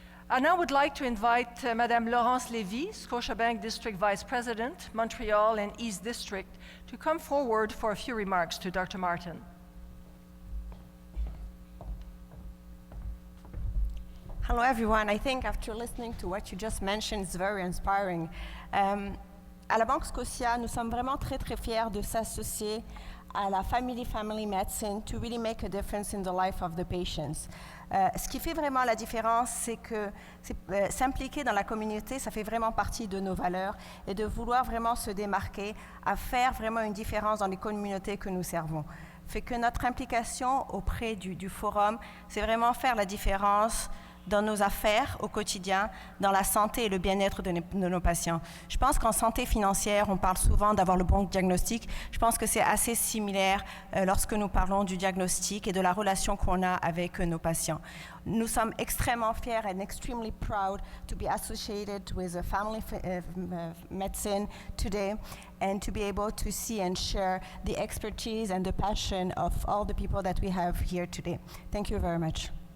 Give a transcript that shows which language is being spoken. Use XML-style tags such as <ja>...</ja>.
<en>I now would like to invite Madame Laurence Lévy, Scotiabank District Vice President, Montreal and East District, to come forward for a few remarks to Dr. Martin. Hello, everyone. I think after listening to what you just mentioned, it's very inspiring.</en> <fr>À la Banque Scotia, nous sommes vraiment très, très fiers de s'associer à la</fr> <en>family medicine to really make a difference in the life of the patients.</en> <fr>Ce qui fait vraiment la différence, c'est que s'impliquer dans la communauté, ça fait vraiment partie de nos valeurs, et de vouloir vraiment se démarquer, à faire vraiment une différence dans les communautés que nous servons. Fait que notre implication auprès du forum, c'est vraiment faire la différence dans nos affaires au quotidien, dans la santé et le bien-être de nos patients. Je pense qu'en santé financière, on parle souvent d'avoir le bon diagnostic. Je pense que c'est assez similaire lorsque nous parlons du diagnostic et de la relation qu'on a avec nos patients. Nous sommes extrêmement fiers</fr> <en>and extremely proud to be associated with a family medicine today and to be able to see and share the expertise and the passion of all the people that we have here today. Thank you very much.</en>